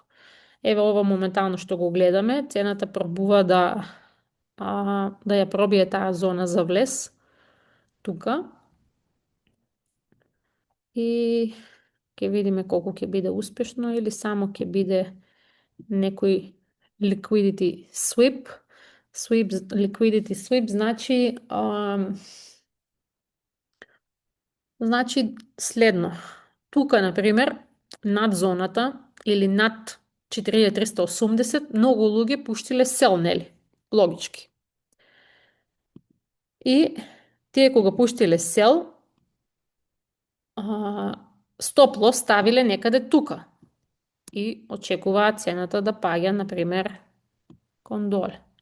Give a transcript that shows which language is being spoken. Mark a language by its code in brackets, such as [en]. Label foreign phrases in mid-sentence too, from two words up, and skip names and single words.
[mk] Еве ова моментално што го гледаме, цената пробува да ја пробие таа зона за влез тука. И ќе видиме колку ќе биде успешно или само ќе биде некој [en] liquidity sweep. Liquidity sweep [mk] значи следно. Тука, например, над зоната или над 4380, многу луѓе пуштиле сел, нели? Логички. И тие кога пуштиле сел, [en] stop loss [mk] ставиле некаде тука и очекуваат цената да паѓа, например, кон доле.